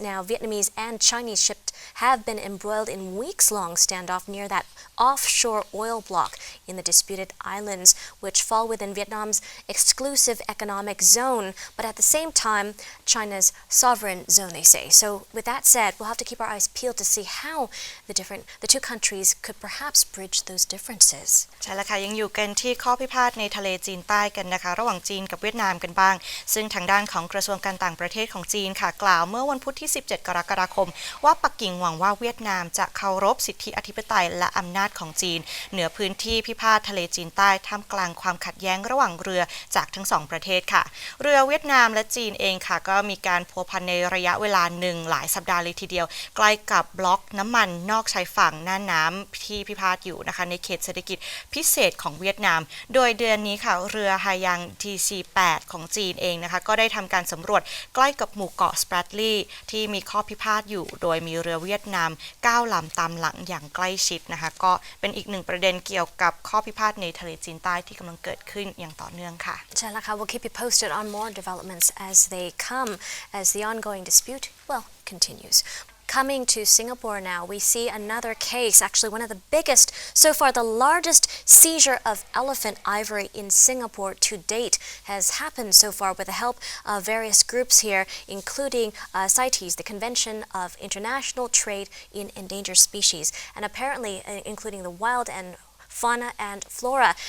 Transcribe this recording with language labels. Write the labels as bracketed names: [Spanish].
[English] Now, Vietnamese and Chinese ships have been embroiled in weeks-long standoff near that offshore oil block in the disputed islands, which fall within Vietnam's exclusive economic zone, but at the same time, China's sovereign zone, they say. So with that said, we'll have to keep our eyes peeled to see how the two countries could perhaps bridge those differences. [Thai] ใช่แล้วค่ะยังอยู่กันที่ข้อพิพาทในทะเลจีนใต้กันนะคะระหว่างจีนกับเวียดนามกันบ้างซึ่งทางด้านของกระทรวงการต่างประเทศของจีนค่ะกล่าวเมื่อวันพุธที่ 17 กรกฎาคมว่าปักกิ่งหวังว่าเวียดนามจะเคารพสิทธิอธิปไตยและอำนาจของจีนเหนือพื้นที่พิพาททะเลจีนใต้ท่ามกลางความขัดแย้งระหว่างเรือจากทั้งสองประเทศค่ะ เรือเวียดนามและจีนเองค่ะก็มีการพัวพันในระยะเวลาหนึ่งหลายสัปดาห์เลยทีเดียวใกล้กับบล็อกน้ำมันนอกชายฝั่งน่านน้ำที่พิพาทอยู่นะคะในเขตเศรษฐกิจพิเศษของเวียดนามโดยเดือนนี้ค่ะเรือฮายัง TC8 ของจีนเองนะคะก็ได้ทำการสำรวจใกล้กับหมู่เกาะสแปรตลีย์ที่มีข้อพิพาทอยู่โดยมีเรือเวียดนาม9 ลำตามหลังอย่างใกล้ชิดนะคะก็เป็นอีกหนึ่งประเด็นเกี่ยวกับข้อพิพาทในทะเลจีนใต้ที่กำลังเกิดขึ้นอย่างต่อเนื่องค่ะ ใช่แล้วค่ะ [English] We'll keep you posted on more developments as they come, as the ongoing dispute, continues. Coming to Singapore now, we see another case, actually one of the biggest, so far the largest seizure of elephant ivory in Singapore to date has happened so far with the help of various groups here, including CITES, the Convention of International Trade in Endangered Species, and apparently including the wild and fauna and flora.